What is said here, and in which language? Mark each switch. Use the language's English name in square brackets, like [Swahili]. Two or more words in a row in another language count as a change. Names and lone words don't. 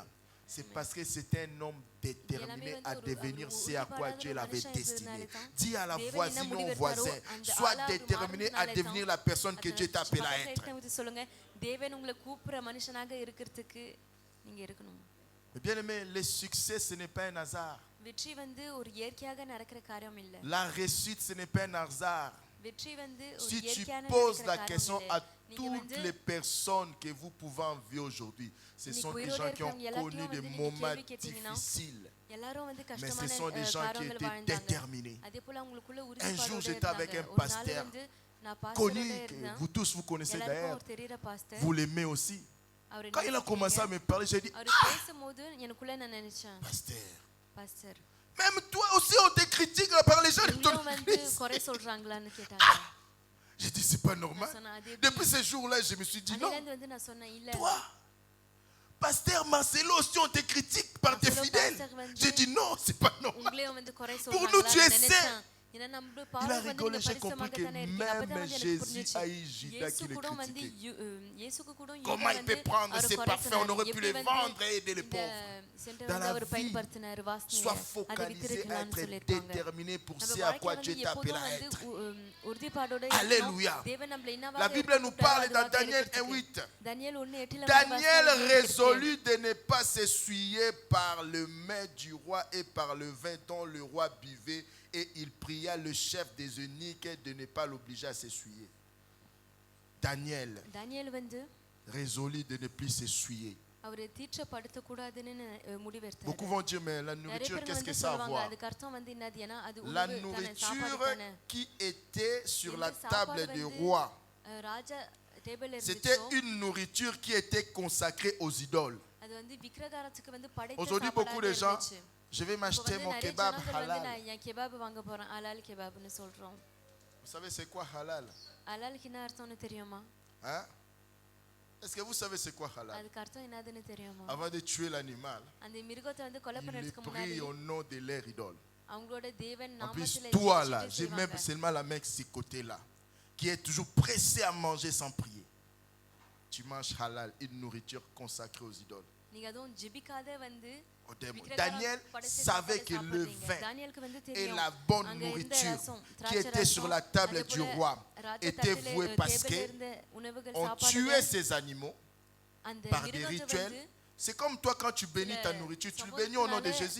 [French] C'est parce que c'était un homme déterminé à devenir ce à quoi Dieu l'avait destiné. Dis à la voisine ou au voisin, sois déterminé à devenir la personne que Dieu t'appelle à être. Mais bien aimé, le succès, ce n'est pas un hasard. [Tamil] வெற்றி வந்து ஒரு இயற்கையாக நடக்கிற காரியம் இல்ல. [French] La réussite, ce n'est pas un hasard. [Tamil] வெற்றி வந்து ஒரு [French] Si tu [Tamil] இயற்கையான [French] poses [Tamil] நடக்கிற [French] la question [Tamil] காரியம் [French] à [Tamil] இல்ல. நீங்க [French] toutes [Tamil] வந்து [French] les personnes que vous pouvez envier aujourd'hui, ce sont des gens qui ont connu des moments difficiles. [Tamil] எல்லாரும் வந்து [French] Mais ce [Tamil] கஷ்டமான [French] sont des gens qui [Tamil] காரியங்களை [French] étaient [Tamil] வாழ்ந்தாங்க. [French] déterminés. [Tamil] அதே போல அவங்களுக்குள்ள [French] Un jour, [Tamil] உறுதிப்பாடோட [French] j'étais avec [Tamil] இருந்தாங்க. [French] un [Tamil] ஒரு நாள் [French] pasteur [Tamil] வந்து நான் [French] connu, [Tamil] பாஸ்டரோட [French] que [Tamil] இருந்தேன். [French] vous tous vous connaissez [Tamil] எல்லாருக்கும் [French] d'ailleurs. [Tamil] அவர் தெரியுற பாஸ்டர். [French] Vous l'aimez aussi. [Tamil] அவர் [French] Quand il a commencé à me parler, j'ai dit, [Tamil] அவர் பேசும்போது எனக்குள்ள நான் நினைச்சேன், [French] pasteur, [Tamil] பாஸ்டர் [French] même toi aussi on te critique par les gens de ton [Tamil] உங்களும் வந்து [French] église. [Tamil] குறை சொல்றாங்களான்னு கேட்டாங்க. [French] J'ai dit, c'est pas normal. [Tamil] நான் சொன்னேன், அது [French] Depuis ce jour-là, je me suis dit, non, [Tamil] அதுல வந்து நான் சொன்னேன், இல்ல [French] toi, pasteur Marcelo aussi on te critique par tes Marcelo, fidèles. pasteur Vandu. J'ai dit, non, c'est pas normal. [Tamil] உங்களையும் வந்து குறை [French] Pour nous, tu es [Tamil] சொல்றாங்களான்னு [French] saint. [Tamil] நினைச்சேன். ஏன்னா நம்ம [French] Il a [Tamil] பாவம் வந்து [French] rigolé, [Tamil] நீங்க [French] j'ai compris que [Tamil] பரிசுத்தமாகத்தானே இருக்கீங்க. அப்பதான் [French] même [Tamil] வந்து எனக்கு [French] Jésus [Tamil] புரிஞ்சுச்சு. [French] a eu Judas [Tamil] இயேசு [French] qui le [Tamil] கூட வந்து [French] critiquait. [Tamil] இயேசுக்கு கூட [French] Comment il peut prendre [Tamil] அவர் [French] ces [Tamil] குறை [French] parfums, on [Tamil] சொன்னாரு. [French] aurait pu [Tamil] எப்படி [French] les [Tamil] வந்து [French] vendre et aider les [Tamil] இந்த [French] pauvres. [Tamil] சென்டர் [French] Dans [Tamil] வந்து [French] la [Tamil] அவர் [French] vie, [Tamil] பயன்படுத்தினார் [French] Sois [Tamil] வாசனையை அதை [French] focalisé à [Tamil] வித்திருக்கலாம்னு [French] être [Tamil] சொல்லியிருக்காங்க. [French] déterminé pour [Tamil] நம்ம [French] ce à quoi [Tamil] வாழ்க்கையில [French] Dieu [Tamil] வந்து [French] t'a appelé [Tamil] எப்போதும் [French] à [Tamil] வந்து [French] être. [Tamil] உறுதிப்பாடோட [French] Alléluia. [Tamil] இருக்கணும். தேவன் நம்மள [French] La [Tamil] என்னவாக [French] Bible nous parle dans Daniel 1:8. [Tamil] Daniel 1:8 [French] Daniel résolut de ne pas s'essuyer par le mets du roi et par le vin dont le roi buvait, et il pria le chef des eunuques de ne pas l'obliger à s'essuyer. [Tamil] Daniel வந்து [French] résolut de ne plus s'essuyer. [Tamil] அவரை தீட்சப்படுத்த கூடாதுன்னு முடிவெடுத்தார். [French] Beaucoup vont dire, mais la nourriture, qu'est-ce que ça a à voir? [Tamil] அதுக்கு அர்த்தம் வந்து என்னது? ஏன்னா அது [French] La [Tamil] உணவு தானே, [French] nourriture [Tamil] சாப்பாடு தானே. [French] qui était sur la [Tamil] இந்த [French] table [Tamil] சாப்பாடு [French] du [Tamil] வந்து, [French] roi, [Tamil] ராஜா டேபிள்ல [French] c'était [Tamil] இருந்துச்சு. [French] une nourriture qui était consacrée aux idoles. [Tamil] அது வந்து விக்கிரகாரத்துக்கு வந்து படைத்த [French] Aujourd'hui, [Tamil] சாப்பாடா [French] beaucoup de gens, [Tamil] இருந்துச்சு. [French] je vais [Tamil] இப்போ [French] m'acheter [Tamil] வந்து [French] mon [Tamil] நிறைய [French] kebab [Tamil] ஜனங்கள் வந்து [French] halal. [Tamil] நான் என் கெபாப் வாங்க போறேன், ஹலால் கெபாப்னு சொல்றோம். [French] Vous savez c'est quoi halal? [Tamil] ஹலாலுக்கு என்ன அர்த்தம்னு தெரியுமா? [French] Hein? Est-ce que vous savez c'est quoi halal? [Tamil] அதுக்கு அர்த்தம் என்னதுன்னு தெரியுமா? [French] Avant de tuer l'animal, [Tamil] அந்த மிருகத்தை வந்து கொலை [French] il [Tamil] பண்றதுக்கு [French] les [Tamil] முன்னாடி [French] prie au nom de leur idole. [Tamil] அவங்களோட தேவன் [French] En plus, [Tamil] நாமத்திலே [French] toi là, [Tamil] ஜெபிச்சுட்டு [French] j'ai même [Tamil] செய்வாங்க. [French] seulement la main de ce côté-là, qui est toujours pressé à manger sans prier. Tu manges halal, une nourriture consacrée aux idoles. [Tamil] நீங்க அதுவும் ஜெபிக்காத வந்து [French] Au démon. Daniel savait que le vin et la bonne nourriture qui était sur la table du roi était vouée parce qu'on tuait ces animaux par des rituels. C'est comme toi quand tu bénis ta nourriture, tu le bénis au nom de Jésus.